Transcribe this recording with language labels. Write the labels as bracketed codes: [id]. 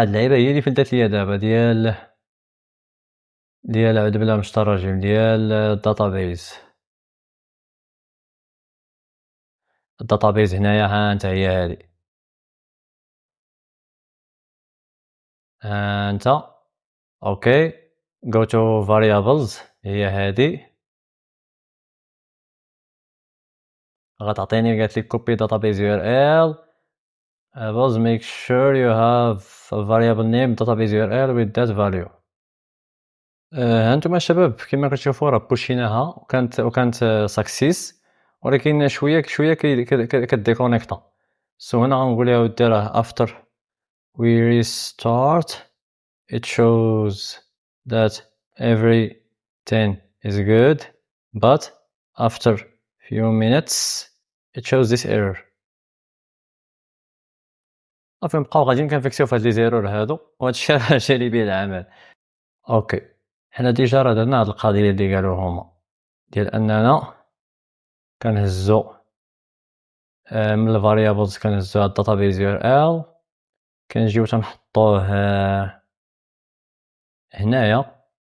[ar] هاد اللعيبه هي اللي فلتات ليا دابا ديال عود بلا مش تراجم ديال الداتابيز هنايا ها انت هي هادي ها انت. اوكي جو تو فاريابلز هي هادي غتعطيني قالت لي [en] copy database URL equals make sure you have a variable name database URL with that value. [ar] ها نتوما الشباب كما كتشوفوا راه بوشيناها وكانت success، ولكن شويه كديكونيكتا. سو هنا غنقول لها ودي راه [en] after we restart it shows that everything is good but after few minutes it shows this error. [ar] صافي نبقاو غاديين كنفيكسيو في هاد لي زيرور هادو، وهادشي راه جالي بيه العمل. اوكي، حنا ديجا راه درنا هاد القضيه اللي قالو هما ديال اننا كنهزو من الفاريابلز كنهزو هاد الداتابيز يو ار ال، كنجيو تنحطوه هنايا.